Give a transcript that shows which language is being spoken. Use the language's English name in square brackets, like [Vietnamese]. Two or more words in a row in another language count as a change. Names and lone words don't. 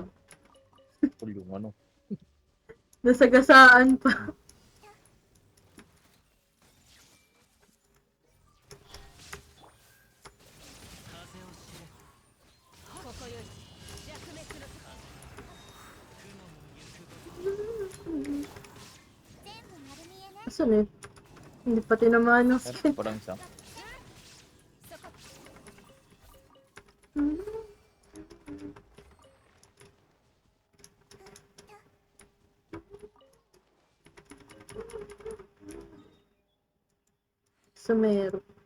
[Filipino] Full yung ano. Nasagasaan pa. [Japanese] 風を知れここより弱滅の全部丸見えね。 [Filipino] Asan eh? Hindi pa tinamaan ng skin. Meron pa lang isa. Sumero.